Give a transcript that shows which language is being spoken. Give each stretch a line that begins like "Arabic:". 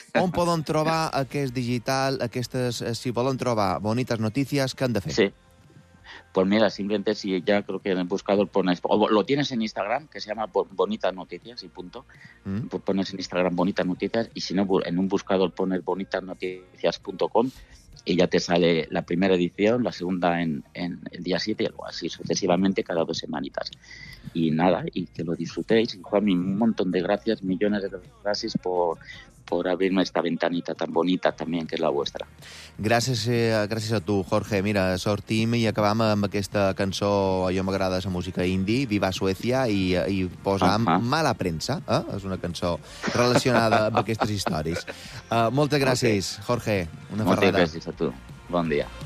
Catalan: On poden trobar aquest digital, aquestes, si volen trobar bonites notícies, què han de fer? Sí.
Spanish: Pues mira, simplemente si ya creo que en el buscador pones, o lo tienes en Instagram, que se llama Bonitas Noticias y punto, pues pones en Instagram Bonitas Noticias y si no, en un buscador pones bonitasnoticias.com y ya te sale la primera edición, la segunda en el día 7 y luego así sucesivamente cada dos semanitas. Y nada, y que lo disfrutéis. Juan, un montón de gracias, millones de gracias por abrirme esta ventanita tan bonita también, que es la vuestra.
Catalan: Gràcies a tu, Jorge. Mira, sortim i acabam amb aquesta cançó, allò m'agrada, la música indie, Viva Suècia, i posam Mala Premsa, eh? És una cançó relacionada amb aquestes històries. Moltes gràcies, okay. Jorge. Una moltes ferrada. Gràcies a tu. Bon dia.